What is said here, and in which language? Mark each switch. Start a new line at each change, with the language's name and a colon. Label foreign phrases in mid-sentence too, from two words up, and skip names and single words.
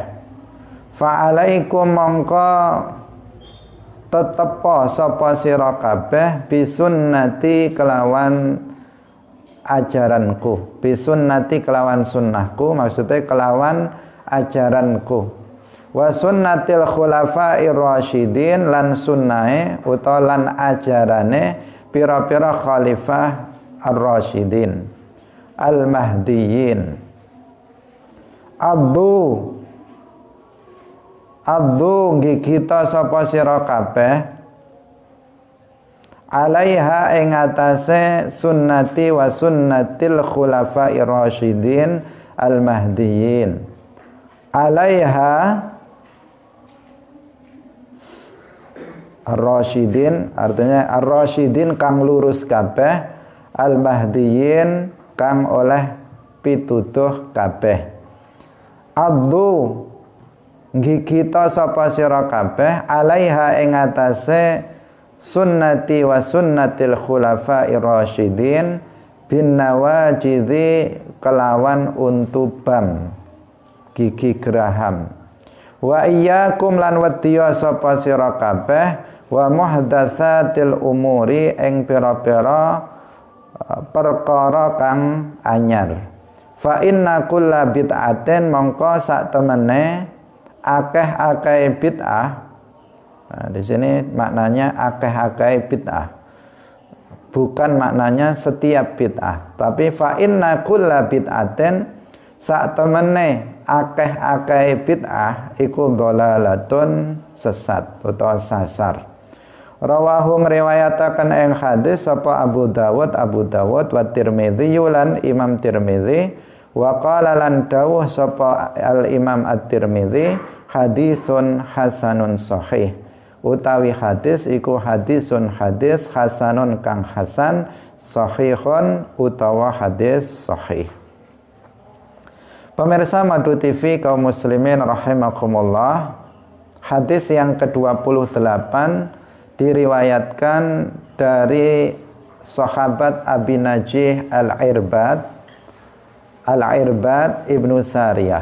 Javanese: Fa'alaikum mongko tetepo sapa sira kabeh bisunnati kelawan ajaranku, bisunnati kelawan sunnahku, maksudnya kelawan ajaranku,
Arabic: وسنة الخلفاء الراشدين
Javanese: lan sunnahe utawa lan ajarane pira-pira khalifah
Arabic: الراشدين المهديين. Addu
Javanese: gigita sapa sira kabeh
Arabic: alaiha
Javanese: ing atase
Arabic: سنتي وسنة الخلفاء الراشدين المهديين. عليها الراشدين
Javanese: artinya ar-rasyidin kang lurus kabeh, al-mahdiyyin kang oleh pituduh kabeh.
Arabic: Addu
Javanese: gigita sapa sira kabeh
Arabic: alaiha
Javanese: ing atase
Arabic: سنتي وسنة الخلفاء الراشدين بالنواجذ
Javanese: kelawan untubam
Indonesian: gigi geraham.
Arabic: وإياكم
Javanese: lan wedya sapa sira kabeh
Arabic: ومحدثات الأمور
Javanese: ing pira-pira perkara kang anyar.
Arabic: فإن كل بدعة
Javanese: mongko sak temene akeh-akeh bid'ah.
Indonesian: Nah, di sini maknanya
Javanese: akeh-akeh bid'ah.
Indonesian: Bukan maknanya setiap bid'ah, tapi
Arabic: فإن كل بدعة
Javanese: sak temene akeh-akeh bid'ah iku dhalalatun sesat utawa sasar. Rawahu ngriwayataken ing hadis sapa Abu Dawud wa Tirmidzi lan Imam Tirmidzi
Arabic: وقال
Javanese: lan dawuh sapa al-Imam At-Tirmidzi
Arabic: حديث حسن صحيح
Javanese: utawi hadis iku hadisun hadis hasanun kang hasan sahihun utawa hadis sahih.
Indonesian: Pemirsa Madu TV kaum muslimin rahimakumullah, hadis yang ke-28 diriwayatkan dari sahabat Abi Najih Al-Irbad ibnu Sariyah.